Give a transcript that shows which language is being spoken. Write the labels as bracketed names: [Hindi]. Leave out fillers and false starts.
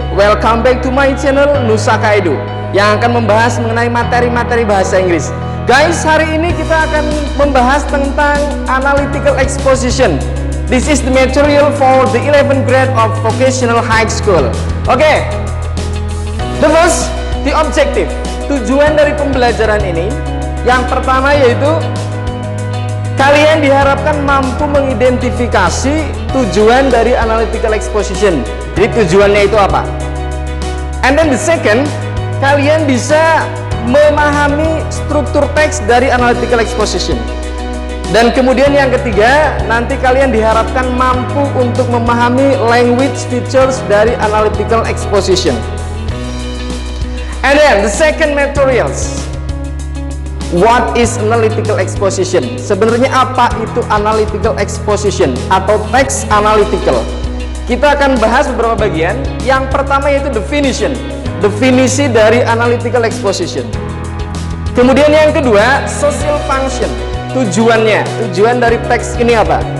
[English] Welcome back to my channel [Indonesian] Nusaka Edu yang akan membahas mengenai materi-materi bahasa Inggris. Guys, hari ini kita akan membahas tentang analytical exposition. [English] This is the material for the 11th grade of vocational high school. Okay. The first, the objective. [Indonesian] Tujuan dari pembelajaran ini yang pertama yaitu kalian diharapkan mampu mengidentifikasi tujuan dari analytical exposition. Jadi tujuannya itu apa? [English] And then the second, [Indonesian] kalian bisa memahami struktur teks dari analytical exposition. Dan kemudian yang ketiga, nanti kalian diharapkan mampu untuk memahami language features dari analytical exposition. [English] And then the second materials. What is analytical exposition? [Indonesian] Sebenarnya apa itu analytical exposition atau text analytical? Kita akan bahas beberapa bagian. Yang pertama yaitu definition. Definisi dari analytical exposition. Kemudian yang kedua, social function. Tujuannya, tujuan dari teks ini apa?